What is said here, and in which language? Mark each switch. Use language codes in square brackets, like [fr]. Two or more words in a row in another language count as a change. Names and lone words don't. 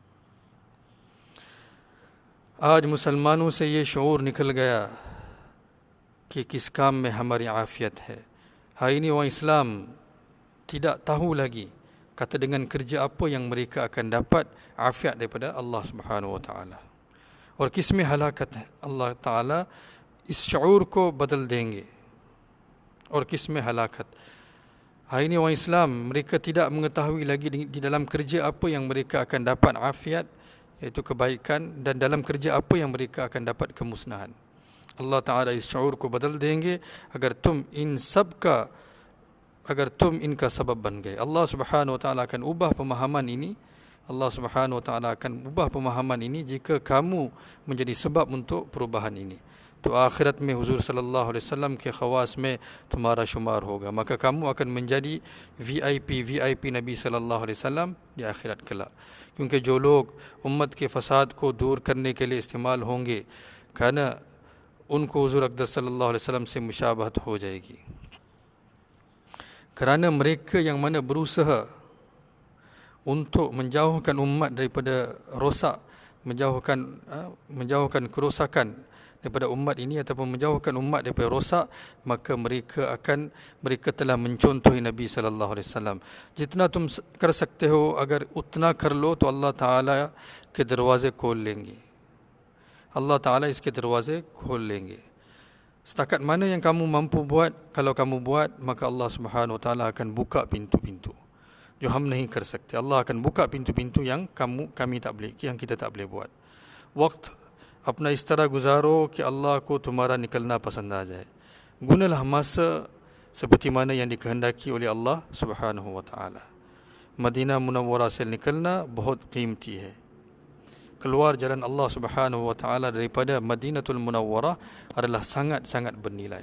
[ur] آج مسلمانوں سے یہ شعور نکل گیا کہ کس کام میں ہماری عافیت ہے. [ms] Hari ini orang Islam tidak tahu lagi kata dengan kerja apa yang mereka akan dapat afiat daripada [ar] الله سبحانه وتعالى. [ur] اور کس میں ہلاکت ہے، اللہ تعالیٰ اس شعور کو بدل دیں گے. اور کس میں ہلاکت. [ms] Hari ini orang Islam, mereka tidak mengetahui lagi di dalam kerja apa yang mereka akan dapat afiat, iaitu kebaikan, dan dalam kerja apa yang mereka akan dapat kemusnahan. [ur] Allah Ta'ala اس شعور کو بدل دیں گے اگر تم ان کا سبب بن گئے. [ar] الله سبحانه وتعالى [ms] akan ubah pemahaman ini. [ar] الله سبحانه وتعالى [ms] akan ubah pemahaman ini jika kamu menjadi sebab untuk perubahan ini. [ur] تو آخرت میں حضور صلی اللہ علیہ وسلم کے خواص میں تمہارا شمار ہوگا. [ms] Maka kamu akan menjadi VIP [ar] نبي صلى الله عليه وسلم [ms] di आखिरत कला. [ur] کیونکہ جو لوگ امت کے فساد کو دور کرنے کے لیے استعمال ہوں گے, karena ان کو حضور اقدس صلی اللہ علیہ وسلم سے مشابہت ہو جائے گی. [ms] Kerana mereka yang mana berusaha untuk menjauhkan umat daripada rosak, menjauhkan kerosakan daripada umat ini ataupun menjauhkan umat daripada rosak, maka mereka telah mencontohi Nabi [ar] صلى الله عليه وسلم. [ur] جتنا تم کر سکتے ہو، اگر اتنا کر لو تو اللہ تعالیٰ کے دروازے کھول لیں گے. Allah Ta'ala اس کے دروازے کھول لیں گے. [ms] Setakat mana yang kamu mampu buat, kalau kamu buat, maka [ar] الله سبحانه وتعالى [ms] akan buka pintu-pintu [ur] جو ہم نہیں کر سکتے. [ms] Allah akan buka pintu-pintu yang kami tak boleh, yang kita tak boleh buat. [ur] وقت اپنا اس طرح گزارو کہ اللہ کو تمہارا نکلنا پسند آ جائے. [ms] Gunalah masa seperti mana yang dikehendaki oleh [ar] الله سبحانه وتعالى. [ur] Madinah Munawwarah سے نکلنا بہت قیمتی ہے. [ms] Keluar jalan [ar] الله سبحانه وتعالى [ms] daripada Madinatul Munawwarah adalah sangat-sangat bernilai.